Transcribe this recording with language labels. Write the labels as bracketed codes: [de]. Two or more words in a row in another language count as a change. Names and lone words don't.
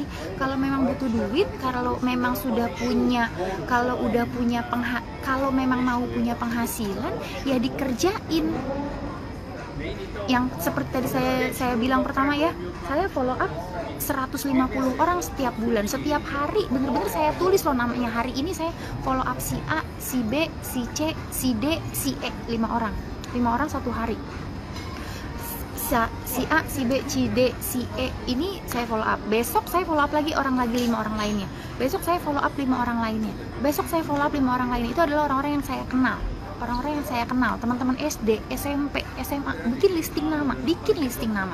[id] Kalau memang butuh duit, kalau memang kalau memang mau punya penghasilan ya dikerjain. Yang seperti tadi saya bilang pertama ya, saya [en] follow up [id] 150 orang setiap bulan, setiap hari, bener-bener saya tulis loh namanya. Hari ini saya [en] follow up [id] si A, si B, si C, si D, si E, 5 orang satu hari. Si A, si B, si D, si E ini saya [en] follow up. [id] Besok saya [en] follow up [id] lagi 5 orang lainnya. Besok saya [en] follow up [id] 5 orang lainnya. Besok saya [en] follow up [id] 5 orang lainnya. Itu adalah orang-orang yang saya kenal. Teman-teman SD, SMP, SMA, bikin listing nama.